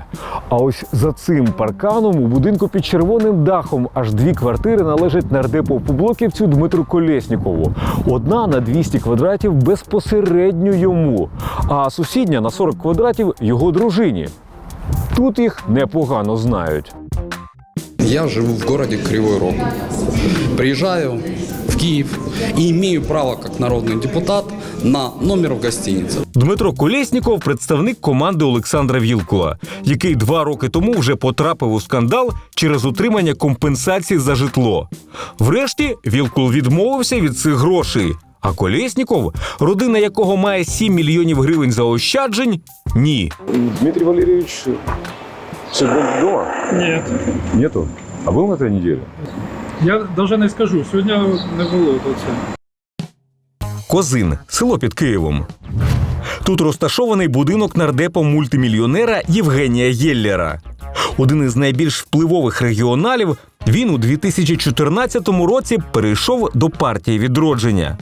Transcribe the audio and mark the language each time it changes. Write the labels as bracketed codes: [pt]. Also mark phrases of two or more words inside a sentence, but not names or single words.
[uk] А ось за цим парканом у будинку під червоним дахом аж 2 квартири належать нардепу-поблоківцю Дмитру Колєснікову. Одна на 200 квадратів безпосередньо йому, а сусідня на 40 квадратів його дружині. Тут їх непогано знають. [ru] Я живу в городе Кривой Рог. Приезжаю в Киев и имею право, как народный депутат, на номер в гостинице. [uk] Дмитро Колєсніков – представник команди Олександра Вілкула, який 2 роки тому вже потрапив у скандал через отримання компенсації за житло. Врешті Вілкул відмовився від цих грошей. А Колєсніков, родина якого має 7 мільйонів гривень заощаджень – ні. [ru] Дмитрий Валерьевич сегодня дома? Нет. Нету? А был на этой неделе? Я даже не скажу, [uk] сьогодні не було тут. Козин – село під Києвом. Тут розташований будинок нардепа-мультимільйонера Євгенія Єллера. Один із найбільш впливових регіоналів, він у 2014 році перейшов до партії «Відродження».